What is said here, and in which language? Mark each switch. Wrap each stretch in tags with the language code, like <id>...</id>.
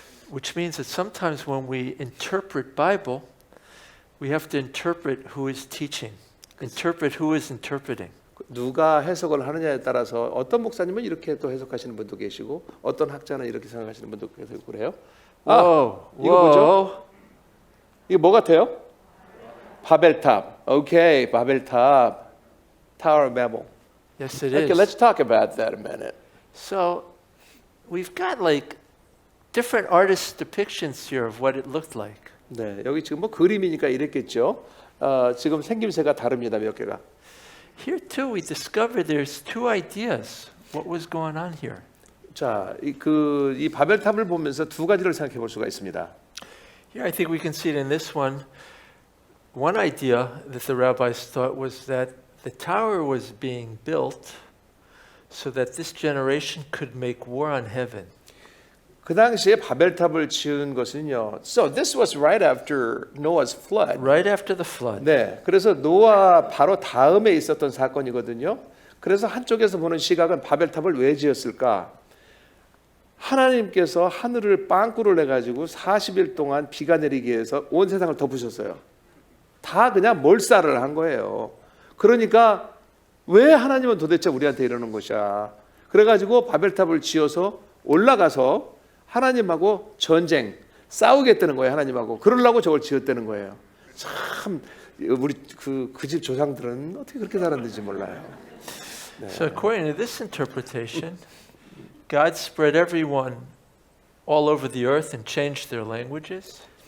<en>Which means that sometimes when we interpret Bible, we have to interpret who is teaching, interpret who is interpreting.</en> <ko>누가 해석을 하느냐에 따라서 어떤 목사님은 이렇게 또 해석하시는 분도 계시고 어떤 학자는 이렇게 생각하시는 분도 계시고 그래요.</ko> <en>Whoa,</en> <ko>이거 뭐죠? 이거 뭐 같아요? 바벨탑. 오케이, 바벨탑. Tower of Babel.</ko> <en>Yes, it Okay, is. let's talk about that a minute. So we've got like different artists' depictions here of what it looked like.</en> <ko>네, 여기 지금 뭐 그림이니까 이랬겠죠. 지금 생김새가 다릅니다, 몇 개가.</ko> <en>Here too, we discover there's two ideas. What was going on here?</en> <ko>자, 이 바벨탑을 보면서 두 가지를 생각해 볼 수가 있습니다.</ko> <en>Here, I think we can see it in this one. One idea that the rabbis thought was that the tower was being built so that this generation could make war on heaven.</en> <ko>그 당시에 바벨탑을 지은 것은요.</ko> <en>So this was right after Noah's flood. Right after the flood.</en> <ko>네, 그래서 노아 바로 다음에 있었던 사건이거든요. 그래서 한쪽에서 보는 시각은 바벨탑을 왜 지었을까? 하나님께서 하늘을 빵꾸를 내가지고 40일 동안 비가 내리게 해서 온 세상을 덮으셨어요. 다 그냥 몰살을 한 거예요. 그러니까 왜 하나님은 도대체 우리한테 이러는 것이야? 그래가지고 바벨탑을 지어서 올라가서 하나님하고 전쟁, 싸우겠다는 거예요. 하나님하고. 그러려고 저걸 지었다는 거예요. 참 우리 그 집 조상들은 어떻게 그렇게 살았는지 몰라요. 네.</ko> <en>So according to this interpretation, God spread everyone all over the earth and changed their languages.</en>